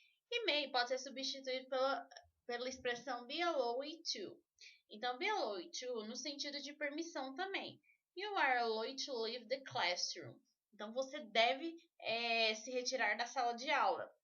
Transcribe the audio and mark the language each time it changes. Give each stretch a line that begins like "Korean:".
Portuguese: E may pode ser substituído pela expressão
English: be allowed to.
Portuguese: Então,
English: be allowed to
Portuguese: no sentido de permissão também.
English: You are allowed to leave the classroom.
Portuguese: Então, você deve se retirar da sala de aula.